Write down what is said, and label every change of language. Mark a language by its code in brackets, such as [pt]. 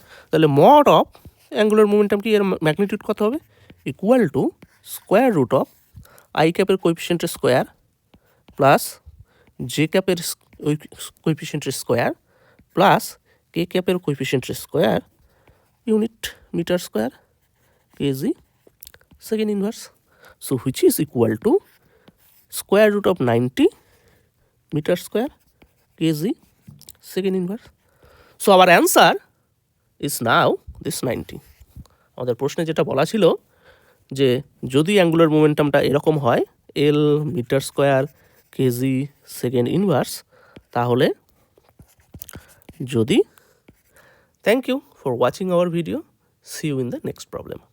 [bn] তাহলে mod of angular momentum কি, এর ম্যাগনিটিউড কত হবে, equal to square root of I ক্যাপের কোএফিসিয়েন্টের square plus J ক্যাপের কোএফিসিয়েন্টের square plus K ক্যাপের কোএফিসিয়েন্টের square unit metre square KG second inverse, so which is equal to square root of 90 meter square kg second inverse. [en] So our answer is now this 90. [bn] আমাদের প্রশ্নে যেটা বলা ছিল যে যদি angular মোমেন্টামটা এরকম হয় এল metre square KG second inverse, তাহলে যদি, thank you for watching hour video, C you in the next problem.